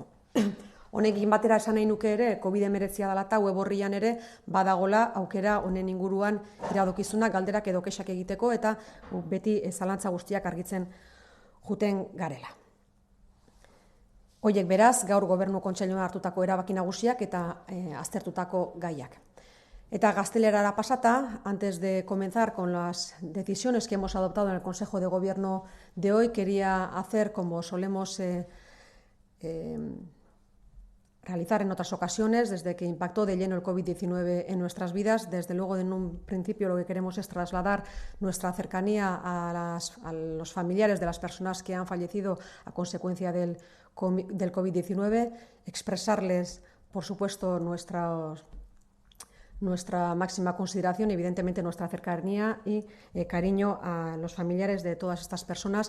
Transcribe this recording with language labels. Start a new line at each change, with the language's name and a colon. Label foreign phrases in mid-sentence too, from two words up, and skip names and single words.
Basque: Honekin batera esan nahi nuke ere, COVID-19 dela eta web orrian ere badagola aukera honen inguruan iradokizunak, galderak edo kexak egiteko, eta beti zalantza guztiak argitzen juten garela. Hoiek beraz, gaur Gobernu Kontseiluan hartutako erabaki nagusiak eta aztertutako gaiak. Eta gaztelerara pasata,
Spanish: antes de comenzar con las decisiones que hemos adoptado en el Consejo de Gobierno de hoy, quería hacer, como solemos realizar en otras ocasiones, desde que impactó de lleno el COVID-19 en nuestras vidas, desde luego en un principio lo que queremos es trasladar nuestra cercanía a los familiares de las personas que han fallecido a consecuencia del COVID-19, expresarles, por supuesto, nuestra máxima consideración, evidentemente nuestra cercanía y cariño a los familiares de todas estas personas.